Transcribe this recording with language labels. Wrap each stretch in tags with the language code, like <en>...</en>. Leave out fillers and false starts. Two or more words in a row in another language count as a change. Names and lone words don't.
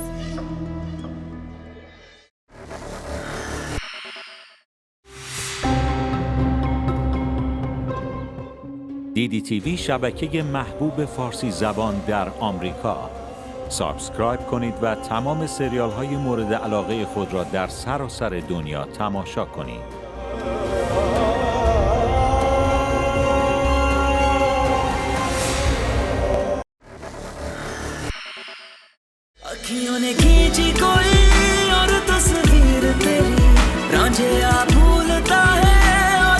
<fa>DDTV شبکه محبوب فارسی زبان در آمریکا. سابسکرایب کنید و تمام سریال های مورد علاقه خود را در سراسر دنیا تماشا کنید.</fa> <hi>अखियों ने खींची कोई और तस्वीर तेरी रांझिया भूलता है और</hi>